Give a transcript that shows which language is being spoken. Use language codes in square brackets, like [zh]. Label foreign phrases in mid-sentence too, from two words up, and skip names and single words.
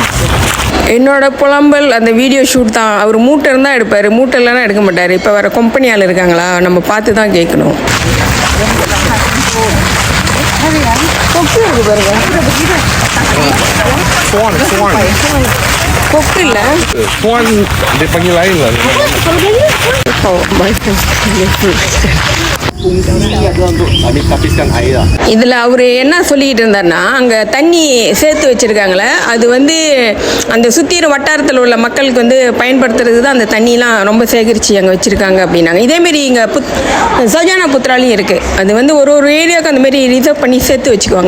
[ta] என்னோட புலம்பல் அந்த [en] video shoot [ta] தான். அவர் மூட்டை இருந்தால் எடுப்பார், மூட்டை இல்லைன்னா எடுக்க மாட்டார். இப்போ வேறு கம்பெனி ஆள் இருக்காங்களா, நம்ம பார்த்து தான் கேட்கணும். கொக்கு இருக்கு பாருங்க. கொக்கு இல்லை, [ms] dia panggil lain lah. Kami tapiskan air lah. [ta] இதில் அவர் என்ன சொல்லிக்கிட்டு இருந்தாருன்னா அங்கே தண்ணி சேர்த்து வச்சுருக்காங்களே அது வந்து அந்த சுற்றிற வட்டாரத்தில் உள்ள மக்களுக்கு வந்து பயன்படுத்துறதுக்கு தான் அந்த தண்ணிலாம் ரொம்ப சேகரித்து அங்கே வச்சுருக்காங்க அப்படின்னாங்க. இதேமாரி இங்கே சஜானா புத்ராலையும் இருக்குது. அது வந்து ஒரு ஒரு ஏரியாவுக்கு அந்தமாரி ரிசர்வ் பண்ணி சேர்த்து வச்சுக்குவாங்க.